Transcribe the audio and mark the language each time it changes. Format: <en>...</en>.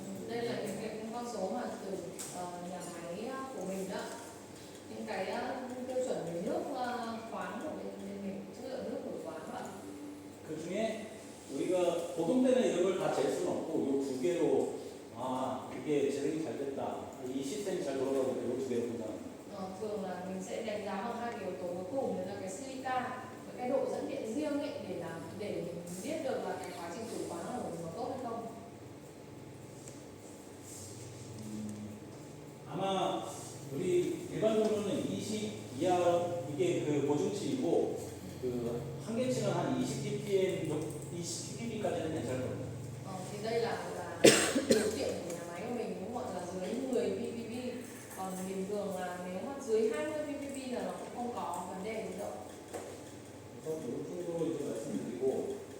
<vi>Đây là những cái con số mà từ nhà máy của mình đó, những cái tiêu chuẩn về nước khoáng của bên mình, chất lượng nước của khoáng ạ.</vi> <ko>그 중에 우리가 보통되는 이름을 다 잴 수는 없고 요 두 개로 이게 재생이 잘 됐다, 이 시스템이 잘 돌아가고 있다, 요 두 개로 분석합니다.</ko> <vi>Thường là mình sẽ đánh giá bằng hai cái yếu tố cuối cùng, đó là cái silica và cái độ dẫn điện riêng ấy, để mình biết được là cái quá trình khử khoáng của mình có tốt hay không.</vi> <ko>아마 우리 일반적으로는 20 이하 이게 그 보증치이고 그 한계치는 한 20 ppm, 20 ppm까지는 괜찮을 겁니다.</ko> <vi>Thì đây là điều kiện của nhà máy của mình, đúng không ạ, là dưới 10 ppb. Còn bình thường là nếu mà dưới 20 ppb là nó cũng không có vấn đề gì đâu.</vi> <ko>그래서 이런 쪽으로 이제 말씀드리고</ko>